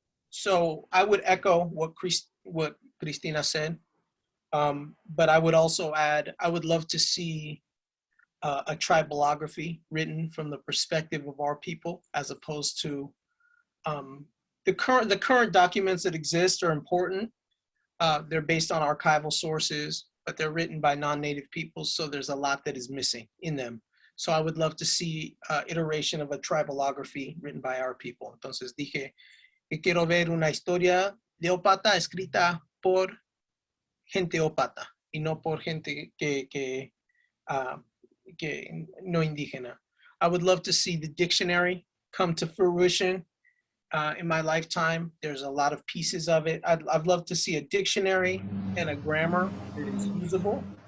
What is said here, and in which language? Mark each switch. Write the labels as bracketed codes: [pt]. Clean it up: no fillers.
[en] So I would echo what Cristina said, but I would also add, I would love to see a tribalography written from the perspective of our people, as opposed to the current documents that exist are important. They're based on archival sources, but they're written by non-native peoples, so there's a lot that is missing in them. So I would love to see iteration of a tribalography written by our people. [es] Entonces dije que quiero ver una historia de Ópata escrita por gente Ópata y no por gente que no indígena. [en] I would love to see the dictionary come to fruition in my lifetime. There's a lot of pieces of it. I'd love to see a dictionary and a grammar that is usable.